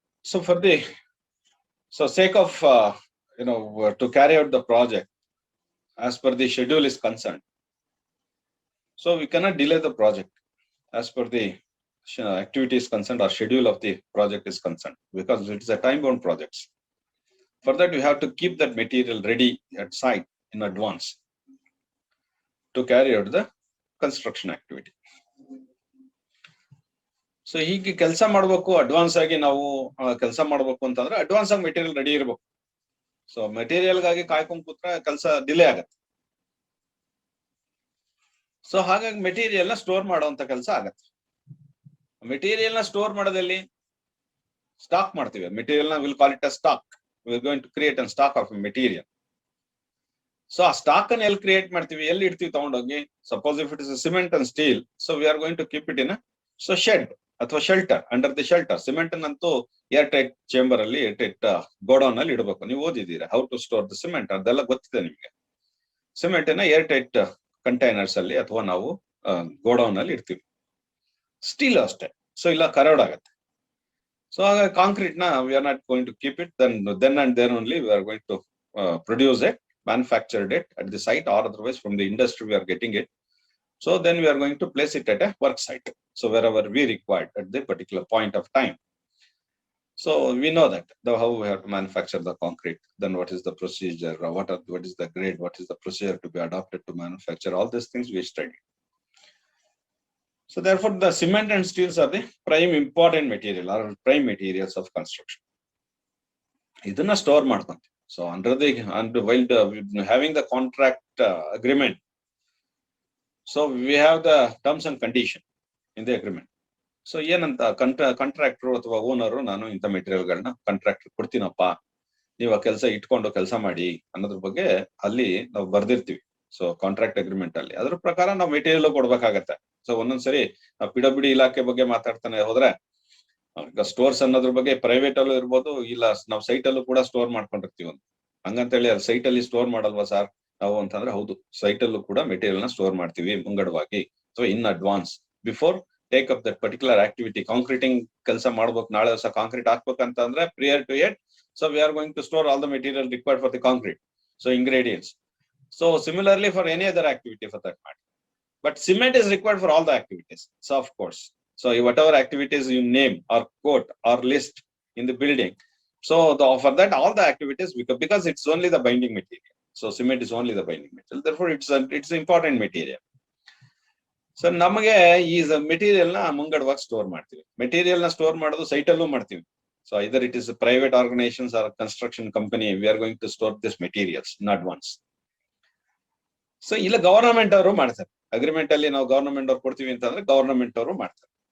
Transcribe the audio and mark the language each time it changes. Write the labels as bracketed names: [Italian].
[English] So for the sake of to carry out the project as per the schedule is concerned, so we cannot delay the project as per the activity is concerned or schedule of the project is concerned, because it is a time-bound projects. For that, we have to keep that material ready at site in advance to carry out the construction activity. [Kannada] So ಹೀಗೆ ಕೆಲಸ ಮಾಡಬೇಕು, advance ಆಗಿ ನಾವು ಕೆಲಸ ಮಾಡಬೇಕು ಅಂತಂದ್ರೆ advance ಆಗಿ material ready ಇರಬೇಕು. ಸೊ ಮೆಟೀರಿಯಲ್ ಗಾಗಿ ಕಾಯ್ಕೊಂಡ್ ಕೂತ್ರೆ ಕೆಲಸ ಡಿಲೇ ಆಗತ್ತೆ. ಸೊ ಹಾಗಾಗಿ ಮೆಟೀರಿಯಲ್ ನ ಸ್ಟೋರ್ ಮಾಡುವಂತ ಕೆಲಸ ಆಗತ್ತೆ. ಮೆಟೀರಿಯಲ್ ನ ಸ್ಟೋರ್ ಮಾಡೋದಲ್ಲಿ ಸ್ಟಾಕ್ ಮಾಡ್ತೀವಿ. [English] Material ನ will call it a stock. We are going to create a stock of material. So [Kannada] ಆ ಸ್ಟಾಕ್ ಅನ್ನು ಎಲ್ಲಿ ಕ್ರಿಯೇಟ್ ಮಾಡ್ತೀವಿ, ಎಲ್ಲಿ ಇಡ್ತೀವಿ ತಗೊಂಡೋಗಿ? [English] Suppose if it is cement and steel, so we are going to keep it in shed ಅಥವಾ shelter, under the shelter. [Kannada] Cement ಅಂತೂ air tight chamber ಅಲ್ಲಿ, ಏರ್ ಟೈಟ್ ಗೋಡೌನ್ ಅಲ್ಲಿ ಇಡಬೇಕು. ನೀವು ಓದಿದ್ದೀರಾ [English] how to store the cement, [Kannada] ಅದೆಲ್ಲ ಗೊತ್ತಿದೆ ನಿಮ್ಗೆ. Cement ಅನ್ನ ಏರ್ ಟೈಟ್ ಕಂಟೈನರ್ಸ್ ಅಲ್ಲಿ ಅಥವಾ ನಾವು ಗೋಡೌನ್ ಅಲ್ಲಿ ಇಡ್ತೀವಿ. ಸ್ಟೀಲ್ ಅಷ್ಟೇ. ಸೊ ಇಲ್ಲ ಕರಡ್ ಆಗತ್ತೆ. [English] So concrete na we are not going to keep it. Then and there only we are going to produce it, manufactured it at the site, or otherwise from the industry we are getting it. So then we are going to place it at a work site. So wherever we required at the particular point of time. So we know that how we have to manufacture the concrete. Then what is the procedure? What is the grade? What is the procedure to be adopted to manufacture? All these things we studied. So therefore, the cement and steels are the prime important material or prime materials of construction. [Kannada] Idana store ಮಾಡ್ಕೊಂತೀವಿ. [English] So while having the contract agreement, so we have the terms and condition in the agreement. [Kannada] So ಏನಂತ contractor ಅಥವಾ owner, ನಾನು ಇಂಥ ಮೆಟೀರಿಯಲ್ಗಳನ್ನ contractor ಕೊಡ್ತೀನಪ್ಪ, ನೀವು ಆ ಕೆಲಸ ಇಟ್ಕೊಂಡು ಕೆಲಸ ಮಾಡಿ ಅನ್ನೋದ್ರ ಬಗ್ಗೆ ಅಲ್ಲಿ ನಾವು ಬರ್ದಿರ್ತೀವಿ. ಸೊ ಕಾಂಟ್ರಾಕ್ಟ್ ಅಗ್ರಿಮೆಂಟ್ ಅಲ್ಲಿ ಅದ್ರ ಪ್ರಕಾರ ನಾವು ಮೆಟೀರಿಯಲ್ ಕೊಡ್ಬೇಕಾಗತ್ತೆ. ಸೊ ಒಂದೊಂದ್ಸರಿ ಪಿಡಬ್ಲ್ಯೂಡಿ ಇಲಾಖೆ ಬಗ್ಗೆ ಮಾತಾಡ್ತಾನೆ ಹೋದ್ರೆ, ಈಗ ಸ್ಟೋರ್ಸ್ ಅನ್ನೋದ್ರ ಬಗ್ಗೆ ಪ್ರೈವೇಟ್ ಅಲ್ಲೂ ಇರ್ಬೋದು, ಇಲ್ಲ ನಾವು ಸೈಟ್ ಅಲ್ಲೂ ಕೂಡ ಸ್ಟೋರ್ ಮಾಡ್ಕೊಂಡಿರ್ತೀವಿ. ಹಂಗಂತೇಳಿ ಸೈಟ್ ಅಲ್ಲಿ ಸ್ಟೋರ್ ಮಾಡಲ್ವಾ ಸರ್ ನಾವು ಅಂತಂದ್ರೆ, ಹೌದು, ಸೈಟ್ ಅಲ್ಲೂ ಕೂಡ ಮೆಟೀರಿಯಲ್ ನ ಸ್ಟೋರ್ ಮಾಡ್ತೀವಿ ಮುಂಗಡವಾಗಿ. [English] So in advance before take up that particular activity. [Kannada] Concreting ಕೆಲಸ ಮಾಡ್ಬೇಕು, ನಾಳೆ ದಿವಸ ಕಾಂಕ್ರೀಟ್ ಹಾಕ್ಬೇಕಂತ ಅಂದ್ರೆ [English] Prior to it, so we are going to store all the material required for the concrete. So ingredients. So similarly for any other activity for that matter. But cement is required for all the activities. So of course, so whatever activities you name or quote or list in the building, so for that all the activities, because it's only the binding material. So cement is only the binding material. Therefore, it's important material. [Kannada] So ನಮಗೆ ಈ material ನ ಮುಂಗಡವಾಗಿ store ಮಾಡ್ತೀವಿ. Material ನ store ಮಾಡೋದು site ಅಲ್ಲೂ ಮಾಡ್ತೀವಿ. [English] So either it is private organisations or construction company, we are going to store this materials in advance. [Kannada] So ಇಲ್ಲ ಗವರ್ನಮೆಂಟ್ ಅವರು ಮಾಡ್ತಾರೆ. ಅಗ್ರಿಮೆಂಟ್ ಅಲ್ಲಿ ನಾವು ಗವರ್ನಮೆಂಟ್ ಅವ್ರು ಕೊಡ್ತೀವಿ ಅಂತಂದ್ರೆ ಗವರ್ನಮೆಂಟ್ ಅವರು ಮಾಡ್ತಾರೆ.